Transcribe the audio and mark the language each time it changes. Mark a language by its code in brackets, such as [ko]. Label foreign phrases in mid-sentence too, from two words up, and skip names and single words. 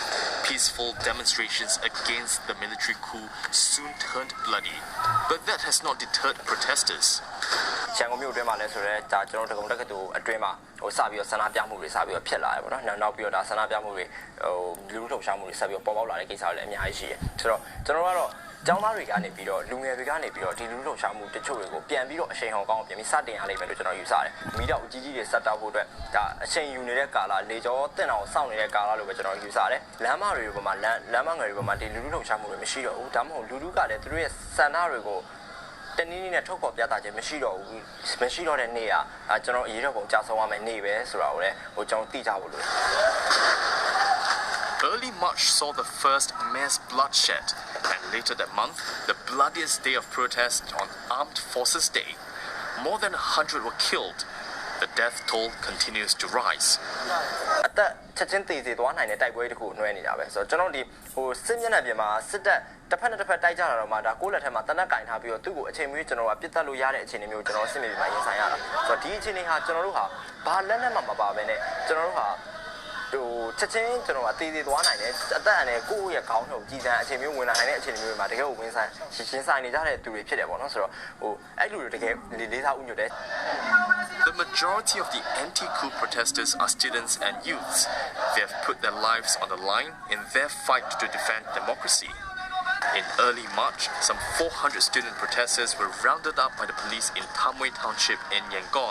[en] Peaceful demonstrations against the military coup soon turned bloody, but that has not deterred protesters. [my] ရန်ကုန်မြို့အတွင်းမှာလည်းဆိုတော့ဒါကျွန်တော်တို့တက္ကသိုလ်အတွင်းမှာစပြီးတော့ဆန္ဒပြမှုတွေစပြီးတော့ဖြစ်လာတယ်ပေါ့နော်။နောက်ပြီးတော့ဒါဆန္ဒပြမှုတွေလူထုလှုပ်ရှားမှုတွေဆက်ပြီးတော့ပေါ်ပေါက်လာတဲ့ကိစ္စ တွေလည်းအများကြီးရှိတယ်။ဆိုတော့ကျွန်တော်ကတော့ကျောင်းသားတွေကနေပြီးတော့လူငယ်တွေကနေပြီးတော့ဒီလူထုလှုပ်ရှားမှုတချို့တွေကိုပြန်ပြီးတော့အချိန်ဟောင်းကောင်းပြန်ပြီးစတင်ရလိမ့်မယ်လို့ကျွန်တော်ယူဆတယ်။မိတော့အကြီးကြီးတွေစက်တောက်ဖို့အတွက်ဒါအချိန်ယူနေတဲ့ကာလလေကျော်တင်အောင်စောင့်နေတဲ့ကာလလို့ပဲကျွန်တော်ယူဆတယ်။လမ်းမတွေပေါ်မှာလမ်းမငယ်တွေပေါ်မှာဒီလူထုလှုပ်ရှားမှုတွေမရှိတော့ဘူး။ဒါမှမဟုတ်လူထုကလည်းသူတို့ရဲ့စံနှတွေကိုတနည်းနည်းနဲ့ထုတ်ဖော်ပြသခြင်းမရှိတော့ဘူးမရှိတော့တဲ့နေ့ကကျွန်တော်အရေးတော်ပုံကြာဆုံးရမယ်နေ့ပဲဆိုတာကိုလည်းကျွန်တော်သိကြဖို့လိုတယ် [en] Early March saw the first mass bloodshed, and later that month, the bloodiest day of protest on Armed Forces Day. More than 100 were killed. The death toll continues to rise. [my] အသက်ချက်ချင်းတည်တည်သွားနိုင်တဲ့တိုက်ပွဲတစ်ခုနှွှဲနေတာပဲဆိုတော့ကျွန်တော်ဒီစစ်မျက်နှာပြင်မှာစစ်တပ်တစ်ဖက်နဲ့တစ်ဖက်တိုက်ကြတာတော့မှဒါကိုယ့်လက်ထက်မှာတနက်ကင်ထားပြီးတော့သူ့ကိုအချိန်မီကျွန်တော်ကပြစ်တက်လို့ရတဲ့အခြေအနေမျိုးကျွန်တော်စစ်မြေပြင်မှာရင်ဆိုင်ရတာဆိုတော့ဒီအခြေအနေဟာကျွန်တော်တို့ဟာဘာလက်နဲ့မှမပါဘဲနဲ့ကျွန်တော်တို့ဟာချက်ချင်းကျွန်တော်ကတည်တည်သွားနိုင်တယ်အသက်အန္တရာယ်ကိုယ့်ရဲ့ခေါင်းထဲကိုကြည်စံအခြေမျိုးဝင်လာနိုင်တဲ့အခြေအနေမျိုးတွေမှာတကယ်ကိုဝင်ဆိုင်ရှင်းဆိုင်နေကြတဲ့သူတွေဖြစ်တယ်ပေါ့နော်ဆိုတော့အဲ့လူတွေတကယ်လေးစားဥညွတ်တယ် [en] The majority of the anti-coup protesters are students and youths. They have put their lives on the line in their fight to defend democracy. In early March, some 400 student protesters were rounded up by the police in Tamwe Township in Yangon.